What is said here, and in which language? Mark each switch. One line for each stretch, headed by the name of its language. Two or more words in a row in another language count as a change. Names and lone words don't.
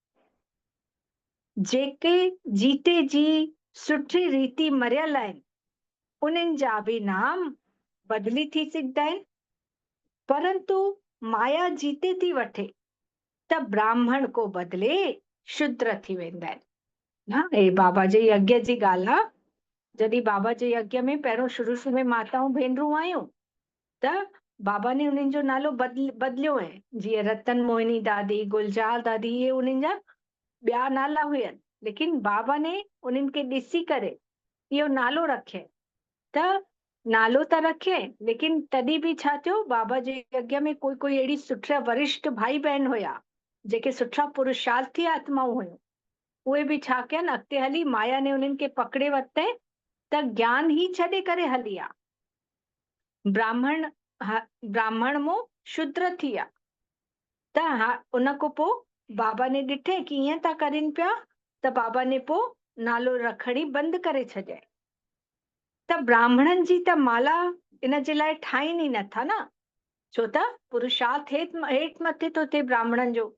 Sindhi: जेके जीते जी सुठी रीति मरियल आहिनि उन्हनि जा बि नाम बदिली थी सघंदा आहिनि, परंतु माया जीते थी वठे त ब्राह्मण को बदिले शूद्र थी वेंदा आहिनि। हे बाबा जे यज्ञ जी ॻाल्हि आहे। जॾहिं बाबा जे यज्ञ में पहिरियों शुरू में माताऊं भेनरूं आयूं त बाबा ने उन्हनि जो नालो बदिलियो आहे। जीअं रतन मोहिनी दादी, गुलजार दादी, इहे उन्हनि जा ॿिया नाला हुयनि, लेकिन बाबा ने उन्हनि खे ॾिसी करे इहो नालो रखे। त नालो त रखे, लेकिन तॾहिं बि छा थियो, बाबा जे यज्ञ में कोई अहिड़ी सुठा वरिष्ठ भाई बहन हुया जेके सुठा पुरुषार्थी आत्माऊं हुयूं। उहे बि छा कयनि, अॻिते हली माया ने उन्हनि खे पकड़े वरिते त ज्ञान ही छॾे करे हली आ। ब्राह्मण मो शूद्र थी विया। त उन खां पोइ बाबा ने ॾिठे कि ईअं था करनि पिया, त बाबा ने पोइ नालो रखणी बंदि करे छॾिया। त ब्राह्मणनि जी त माला इन जे लाइ ठाहिनि ई नथा न, छो त पुरुषार्थ हेठि मथे थो थिए ब्राह्मणनि जो।